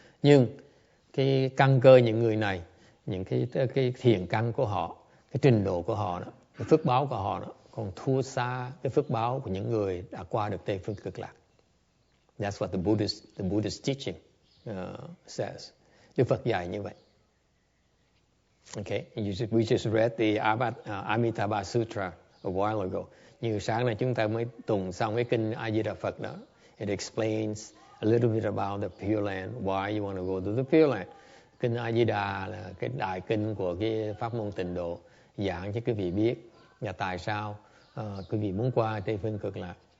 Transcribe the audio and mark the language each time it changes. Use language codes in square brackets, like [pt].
[vi] Nhưng cái căn cơ những người này, những cái thiền căn của họ, cái trình độ của họ, cái phước báo của họ còn thua xa cái phước báo của những người đã qua được Tây Phương Cực Lạc. [en] That's what the Buddhist teaching says. [vi] Đức Phật dạy như vậy. [en] Okay, we just read the Amitabha Sutra a while ago. [vi] Như sáng nay chúng ta mới tụng xong cái kinh A Di Đà Phật đó. [en] It explains a little bit about the Pure Land, why you want to go to the Pure Land. [vi] Kinh A Di Đà là cái đại kinh của cái pháp môn tịnh độ, giảng cho quý vị biết là tại sao quý vị muốn qua Tây Phương Cực Lạc.